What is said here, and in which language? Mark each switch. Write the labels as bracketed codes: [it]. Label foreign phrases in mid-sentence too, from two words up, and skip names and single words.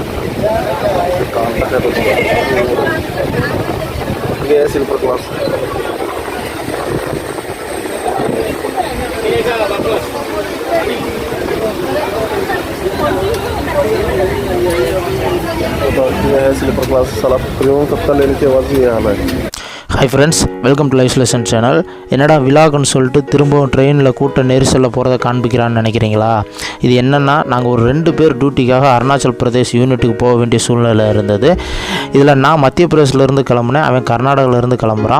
[hi] काम तक है तो ये है [en] sleeper class. [hi] तो ये है [en] sleeper class. [hi] साला प्रीमियम कप्तान लेने के बाद ये हाल है। [en] Hi friends, welcome to Life Lesson channel. [ta] என்னடா விலாகுன்னு சொல்லிட்டு திரும்பவும் ட்ரெயினில் கூட்ட நெரிசலில் போகிறத காண்பிக்கிறான்னு நினைக்கிறீங்களா? இது என்னென்னா, நாங்கள் ஒரு 2 பேர் டியூட்டிக்காக அருணாச்சல் பிரதேஷ் யூனிட்டுக்கு போக வேண்டிய சூழ்நிலை இருந்தது. இதில் நான் மத்திய பிரதேசிலேருந்து கிளம்புனேன், அவன் கர்நாடகாவிலேருந்து கிளம்புறான்.